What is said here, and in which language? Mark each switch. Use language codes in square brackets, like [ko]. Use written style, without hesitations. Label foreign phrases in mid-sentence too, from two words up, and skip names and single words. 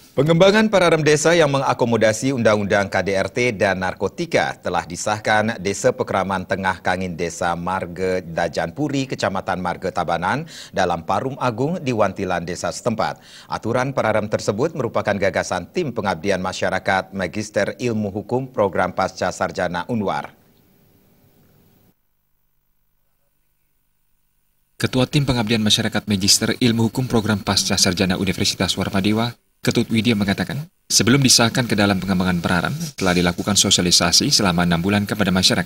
[id] Pengembangan pararem desa yang mengakomodasi Undang-Undang KDRT dan narkotika telah disahkan Desa Pekeraman Tengah Kangin Desa Marge Dajanpuri, Kecamatan Marge Tabanan dalam Parum Agung di Wantilan desa setempat. Aturan pararem tersebut merupakan gagasan Tim Pengabdian Masyarakat Magister Ilmu Hukum Program Pasca Sarjana Unwar. Ketua Tim Pengabdian Masyarakat Magister Ilmu Hukum Program Pasca Sarjana Universitas Warmadewa, Ketut Widya mengatakan, sebelum disahkan ke dalam pengembangan pararem, telah dilakukan sosialisasi selama 6 bulan kepada masyarakat.